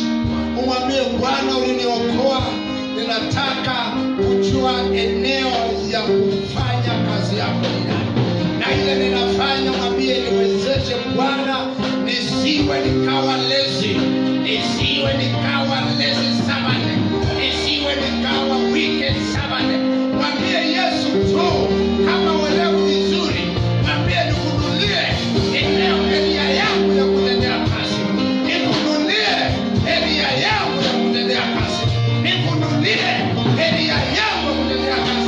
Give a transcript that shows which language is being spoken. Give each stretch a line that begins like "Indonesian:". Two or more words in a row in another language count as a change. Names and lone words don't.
Swahili: Umwambie Bwana, uliniokoa, ninataka kujua eneo ya kufanya kazi yako na ile ninafanya. Mwambie niwezeshe Bwana, nisiwe nikawa lazy, nisiwe nikawa
English: lazy servant,
Swahili: nisiwe nikawa
English: wicked servant.
Swahili: Mwambie Yesu tu, kama uelewa vizuri, mwambie nikununulie eneo area yangu ya kutendea kazi, nikununulie area yangu ya kutendea kazi, nikununulie area yangu ya kutendea kazi.